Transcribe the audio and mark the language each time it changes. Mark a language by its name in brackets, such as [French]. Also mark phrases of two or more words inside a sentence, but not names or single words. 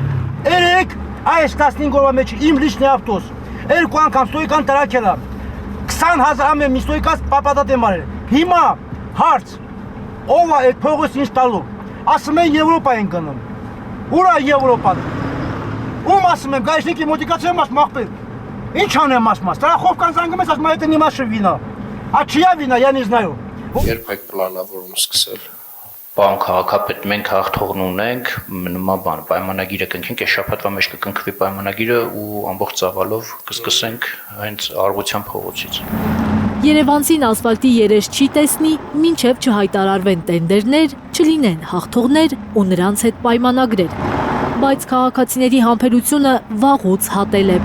[Armenian] Երեք այս 15 օրվա մեջ իմ լիչնի ավտոս 2 անգամ ստոյկան տրակել է։ 20,000 ամեն մի ստոյկաս պապադատ եմ արել։ Հիմա հարց։ Ով է այդ փողս ինձ տալու։ Ասում են Եվրոպա են գնում։ Ուր է Եվրոպան։ Ում ասում եմ, գայշնիկի մոտիկացիա մաս մախպել։ Ինչ անեմ ասում, Ստարախովկան զանգում ես, ասում այդ նիմա շվինա։ [Russian] А чья вина, я не знаю։ [Armenian] Երբ եք պլանավորում սկսել։ Պարոն քաղաքապետ, մենք հաղթողն ունենք, նման բան, պայմանագիրը կնքենք, այս շաբաթվա մեջ կկնքվի պայմանագիրը ու ամբողջ ծավալով կսկսենք հենց Արգուտյան փողոցից։ Երևանցին ասֆալտի երես չի տեսնի, մինչև չհայտարարվեն տենդերներ, չլինեն հաղթողներ ու նրանց հետ պայմանագրեր։ Բայց քաղաքացիների համբերությունը վաղուց հատել է։